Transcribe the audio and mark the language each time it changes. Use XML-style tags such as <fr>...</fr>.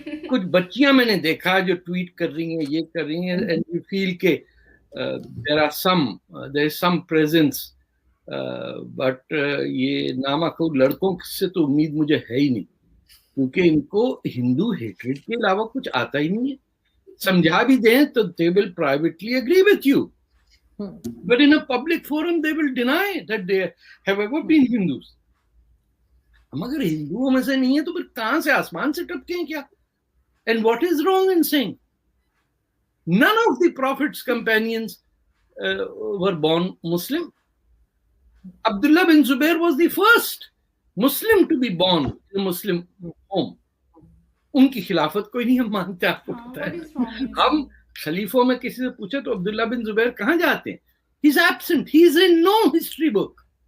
<ur>کچھ بچیاں میں نے دیکھا جو ٹویٹ کر رہی ہیں, یہ کر رہی ہیں,</ur> <en>and you feel</en> <ur>کہ</ur> <en>there is some presence, but</en> <ur>یہ نامہ کو لڑکوں سے تو امید مجھے ہے ہی نہیں, کیونکہ ان کو ہندو ہیٹریڈ کے علاوہ کچھ آتا ہی نہیں ہے. سمجھا بھی دیں تو</ur> <en>they will privately agree with you, but in a public forum they will deny that they have ever been Hindus.</en> <ur>ہم اگر ہندوؤں میں سے نہیں ہیں تو پھر کہاں سے آسمان سے ٹپکے ہیں کیا؟</ur> <en>And what is wrong in saying? None of the Prophet's companions were born Muslim. Abdullah bin Zubair was the first Muslim to be born in a Muslim home.</en> <ur>ان کی خلافت کوئی نہیں ہم مانتے, آپ کو پتا ہے. ہم خلیفوں میں کسی سے پوچھے تو عبداللہ بن زبیر کہاں جاتے ہیں,</ur> <en>he is absent, he is in no history book.</en>